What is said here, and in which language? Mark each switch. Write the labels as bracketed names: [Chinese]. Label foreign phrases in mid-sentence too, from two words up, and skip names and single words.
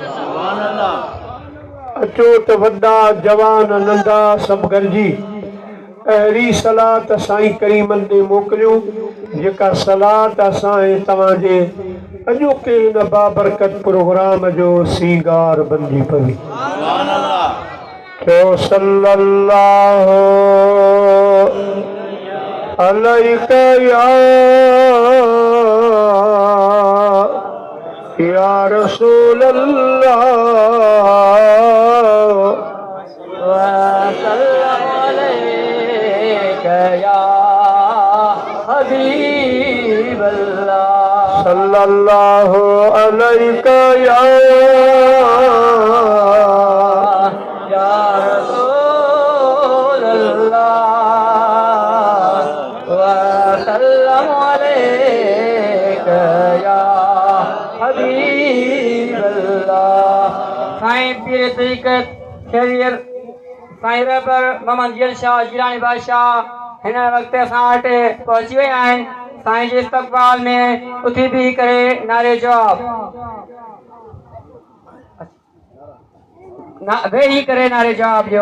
[Sindhi] अचो त वॾा जवान नंढा सभु गॾिजी अहिड़ी सलात साईं करीमन ॾे मोकिलियूं जेका सलात असां ऐं तव्हांजे अॼोके हिन बाबरकत प्रोग्राम जो सींगार बणिजी पवे। [Arabic] चओ صلى الله عليك يا رسول الله يا حبيب الله صلى الله عليك يا رسول الله وصلى الله عليك يا حبيب الله. [Sindhi] साईं पीर तरीक़त शरीयत साईं रहबर मोहम्मद जीअल शाह जीलानी बादशाह हिन वक़्तु असां वटि पहुची विया आहिनि। साईं जे इस्तक़बाल में उथी बीही करे नारे जवाब वेही करे नारे जवाब ॾियो।